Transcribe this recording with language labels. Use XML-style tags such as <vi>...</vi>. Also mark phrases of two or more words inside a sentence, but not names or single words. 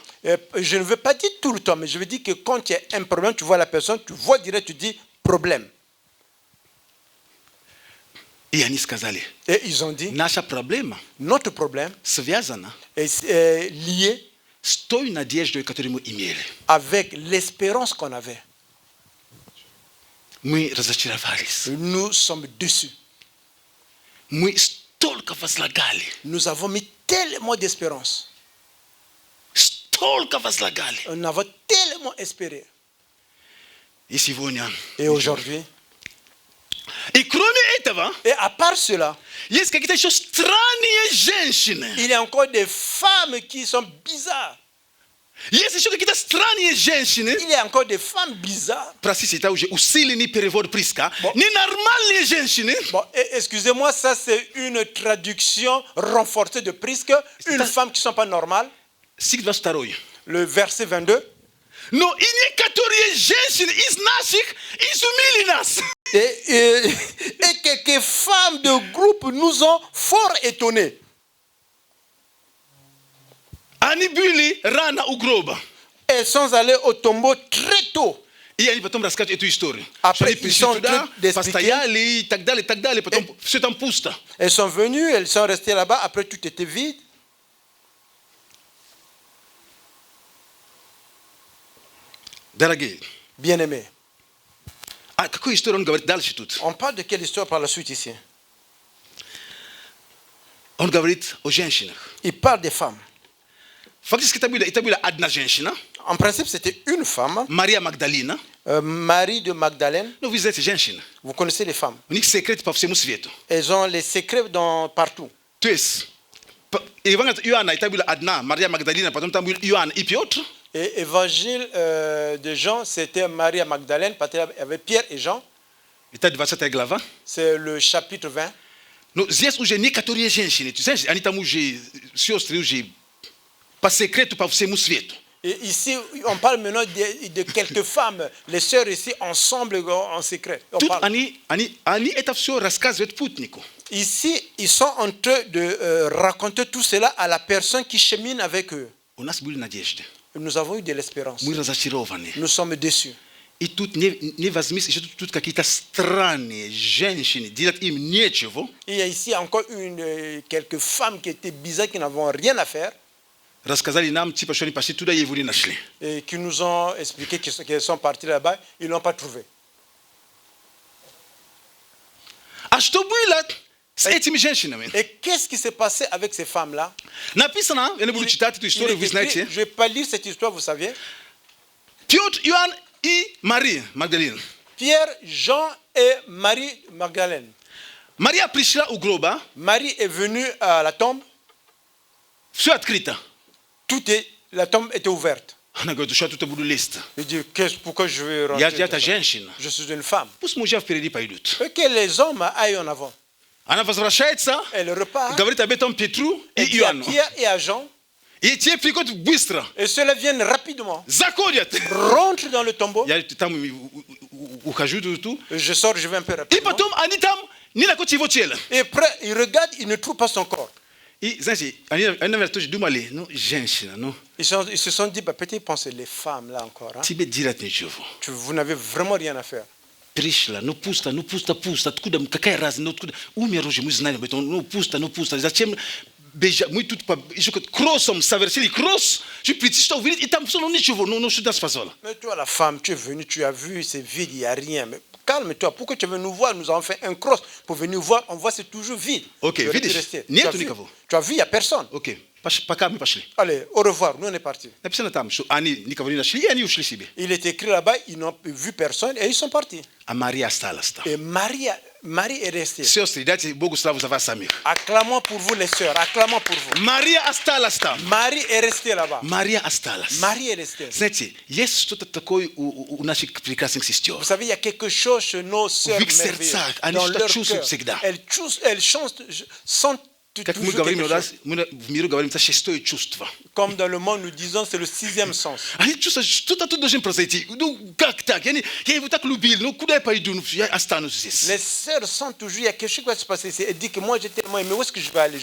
<fr>Je ne veux pas dire tout le temps, mais je veux dire que quand il y a un problème, tu vois la personne, tu vois direct, tu dis problème.</fr> <ru>И они сказали,</ru> <fr>Et ils ont dit,</fr> <ru>наша проблема</ru> <fr>notre problème</fr> <ru>связана</ru> <fr>est lié</fr> <ru>с той надеждой, которую мы имели.</ru> <fr>avec l'espérance qu'on avait.</fr> <ru>Мы разочаровались.</ru> <fr>Nous sommes déçus.</fr> <ru>Мы столько возлагали.</ru> <fr>Nous avons mis tellement d'espérance.</fr> <ru>Столько возлагали.</ru> <fr>Nous avons tellement espéré.</fr> <ru>И сегодня.</ru> <fr>Et aujourd'hui,</fr> <ru>И кроме этого,</ru> <fr>et à part cela,</fr> <ru>есть какие-то еще странные женщины.</ru> <fr>il y a encore des femmes qui sont bizarres.</fr> <ru>Есть еще какие-то странные женщины.</ru> <fr>Il y a encore des femmes bizarres.</fr> <ru>Простите, это уже усиленный перевод Приска. Ненормальные женщины.</ru> <fr>Bon, excusez-moi, ça c'est une traduction renforcée de Prisque. Une femme qui ne sont pas normales.</fr> <ru>Стих 22.</ru> <fr>Le verset 22.</fr> <ru>Но и некоторые женщины из наших изумили нас.</ru> <fr>Et quelques femmes de groupe nous ont fort étonnés.</fr> <ru>Они были рано у гроба.</ru> <fr>Elles sont allées au tombeau très tôt.</fr> <ru>И они потом расскажут эту историю.</ru> <fr>Après,</fr> <ru>Что они</ru> <fr>ils sont</fr> <ru>пришли</ru> <fr>en train</fr> <ru>туда,</ru> <fr>d'expliquer.</fr> <ru>постояли и так далее. Потом все там пусто.</ru> <fr>Elles sont venues, elles sont restées là-bas. Après, tout était vide.</fr> <ru>Дорогие,</ru> <fr>Bien-aimés,</fr> <ru>A какую историю он говорит дальше тут?</ru> <fr>On parle de quelle histoire par la suite ici?</fr> <ru>Он говорит о женщинах.</ru> <fr>Il parle des femmes.</fr> <ru>Фактически это была одна женщина,</ru> <fr>En principe, c'était une femme,</fr> <ru>Мария Магдалина.</ru> <fr>Marie de Magdalène.</fr> <ru>Ну, вы знаете, женщины.</ru> <fr>Vous connaissez les femmes.</fr> <ru>У них секрет по всему свету.</ru> <fr>Elles ont les secrets partout.</fr> <ru>То есть, Евангелие Иоанна, это была одна, Мария Магдалина, потом там был Иоанн и Петр.</ru> <fr>Et évangile de Jean, c'était Marie Magdalène, parce qu'il y avait Pierre et Jean.</fr> <ru>Это 20 глава.</ru> <fr>C'est le chapitre 20.</fr> <ru>Но здесь уже некоторые женщины, ты знаешь, они там уже, сестры уже, по секрету по всему свету.</ru> <fr>Et ici, on parle maintenant de quelques femmes, les sœurs ici, ensemble, en secret. On</fr> <ru>Тут</ru> <fr>parle.</fr> <ru>они это все рассказывают путнику.</ru> <fr>Ici, ils sont en train de raconter tout cela à la personne qui chemine avec eux.</fr> <ru>У нас были надежды.</ru> <fr>Nous avons eu de l'espérance.</fr> <ru>Мы разочарованы.</ru> <fr>Nous sommes déçus.</fr> <ru>И тут не возьмись, еще тут какие-то странные женщины, делать им нечего.</ru> <fr>Il y a ici encore quelques femmes qui étaient bizarres, qui n'avaient rien à faire,</fr> <ru>Рассказали нам, типа, что они пошли туда и его не нашли.</ru> <fr>et qui nous ont expliqué qu'elles sont parties là-bas, ils ne l'ont pas trouvé.</fr> <ru>А что было с этими женщинами?</ru> <fr>Et qu'est-ce qui s'est passé avec ces femmes-là?</fr> <ru>Написано, я не буду читать эту</ru> <fr>Il</fr> <ru>историю,</ru> <fr>est</fr> <ru>вы</ru> <fr>écrit,</fr> <ru>знаете.</ru> <fr>je ne vais pas lire cette histoire, vous saviez.</fr> <ru>Петр, Иоанн и Мария Магдалина.</ru> <fr>Pierre, Jean et Marie Magdalène.</fr> <ru>Мария пришла у гроба,</ru> <fr>Marie est venue à la tombe,</fr> <ru>все открыто.</ru> <fr>la tombe était ouverte.</fr> <ru>Она говорит, что я тут буду лезть?</ru> <fr>Il dit, pourquoi je vais rentrer?</fr> <ru>Я это женщина.</ru> <fr>Je suis une femme.</fr> <ru>Пусть мужья впереди пойдут.</ru> <fr>Et que les hommes aillent en avant.</fr> <ru>Она возвращается,</ru> <fr>Elle repart.</fr> <ru>говорит об этом Петру и</ru> <fr>Elle dit à</fr> <ru>Иоанну.</ru> <fr>Pierre et à Jean.</fr> <ru>И те приходят быстро.</ru> <fr>Et ceux-là viennent rapidement.</fr> <ru>Заходят.</ru> <fr>Rentrent dans le tombeau.</fr> <ru>Я там ухожу тут.</ru> <fr>Je sors, je vais un peu</fr> <ru>И</ru> <fr>rapidement.</fr> <ru>потом они там не находят его тело.</ru> <fr>Et après, ils regardent, ils ne trouvent pas son corps.</fr> <ru>И, знаете, они, наверное, тоже думали, ну, женщина, ну,</ru> <fr>Ils se sont dit, bah, peut-être pensez les femmes là encore. Hein.</fr> <ru>тебе делать ничего.</ru> <fr>Vous n'avez vraiment rien à faire.</fr> <ru>Пришла, ну пусто, откуда, какая разница, ну откуда, умер уже, мы знаем об этом, ну пусто, зачем бежать, мы тут еще кроссом совершили кросс, чтобы прийти, что увидеть, и там все, ну ничего, ну что нас позвало.</ru> <fr>Mais toi, la femme, tu es venue, tu as vu, c'est vide, il n'y a rien. Mais calme-toi, pourquoi tu veux nous voir? Nous avons fait un cross pour venir voir, on voit c'est toujours vide.</fr> <ru>Ok,</ru> <fr>Tu aurais pu</fr> <ru>видишь,</ru> <fr>rester.</fr> <ru>нету</ru> <fr>Tu as vu?</fr> <ru>никого.</ru> <fr>Tu as vu, il n'y a personne.</fr> <ru>Окей, пока мы пошли.</ru> <fr>Allez, au revoir, nous on est partis.</fr> <ru>Написано там, что они никого не нашли, и они ушли себе.</ru> <fr>Il est écrit là-bas, ils n'ont vu personne et ils sont partis.</fr> <ru>А Мария осталась там.</ru> <fr>Et Marie est restée.</fr> <ru>Сестры, дайте Богу славу за вас самих.</ru> <fr>Acclamons pour vous les sœurs, acclamons pour vous.</fr> <ru>Мария осталась там.</ru> <fr>Marie est restée là-bas.</fr> <ru>Мария осталась.</ru> <fr>Marie est restée.</fr> <ru>Знаете, есть что-то такое у наших прекрасных сестер.</ru> <fr>Vous savez, il y a quelque chose chez nos sœurs</fr> <ru>В их</ru> <fr>merveilleuses.</fr> <ru>сердцах, они</ru> <fr>Dans</fr> <ru>что-то</ru> <fr>leur</fr> <ru>чувствуют</ru> <fr>cœur.</fr> <ru>всегда.</ru> <fr>Elles sentent</fr> <ru>Как мы</ru> <fr>toujours</fr> <ru>говорим,</ru> <fr>quelque chose.</fr> <ru>мы в миру говорим, это шестое чувство.</ru> <fr>Comme dans le monde, nous disons, c'est le sixième sens.</fr> <ru>Они чувствуют, что-то тут должен произойти. Ну, как так? Я его так любил. Ну, куда я пойду? Ну, я останусь здесь.</ru> <fr>Les sœurs sentent toujours, il y a quelque chose qui va se passer ici. Elles disent que moi, j'ai tellement aimé, où est-ce que je vais aller?</fr>